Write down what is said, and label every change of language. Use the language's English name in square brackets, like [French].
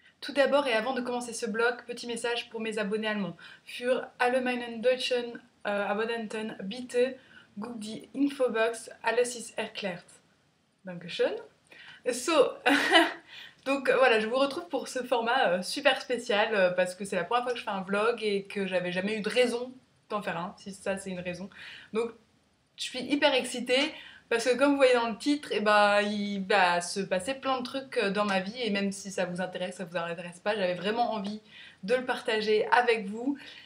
[French] Tout d'abord et avant de commencer ce blog, petit message pour mes abonnés allemands. [German] Für alle meinen deutschen Abonnenten, bitte guck die Infobox, alles ist erklärt. Dankeschön. [French] So, donc voilà, je vous retrouve pour ce format super spécial parce que c'est la première fois que je fais un vlog et que j'avais jamais eu de raison d'en faire un, si ça c'est une raison. Donc je suis hyper excitée parce que comme vous voyez dans le titre, il va se passer plein de trucs dans ma vie et même si ça vous intéresse, ça vous intéresse pas, j'avais vraiment envie de le partager avec vous.